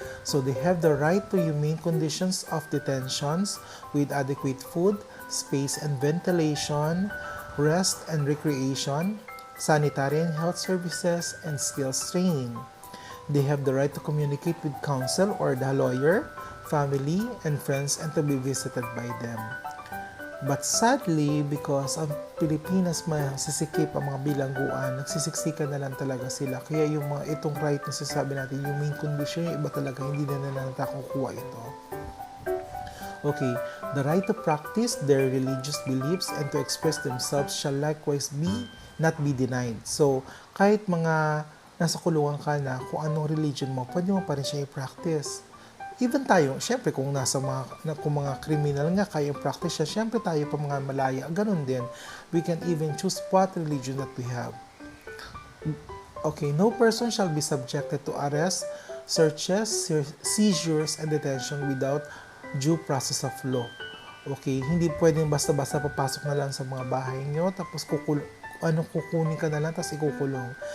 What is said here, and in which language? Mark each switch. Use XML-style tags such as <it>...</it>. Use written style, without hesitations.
<en>So, they have the right to humane conditions of detentions with adequate food, space and ventilation, rest and recreation, sanitary and health services, and skills training. They have the right to communicate with counsel or the lawyer, family, and friends, and to be visited by them. But sadly, because</en> <tl>ang Pilipinas masisikip ang mga bilangguan, nagsisiksikan na lang talaga sila. Kaya yung mga itong right na sasabi natin, yung main condition, yung iba talaga hindi na natakukuha ito.</tl> <en>Okay, the right to practice their religious beliefs and to express themselves shall likewise not be denied.</en> <tl>So, kahit mga nasa kulungan ka na, kung anong religion mo, pwede mo pa rin siya i-practice. Even tayo, syempre kung mga criminal nga kaya practice siya, syempre tayo pa mga malaya, ganun din.</tl> <en>We can even choose what religion that we have. Okay, no person shall be subjected to arrest, searches, seizures, and detention without due process of law.</en> <tl>Okay, hindi pwedeng basta-basta papasok na lang sa mga bahay nyo, tapos kukunin ka na lang, tapos ikukulong.</tl>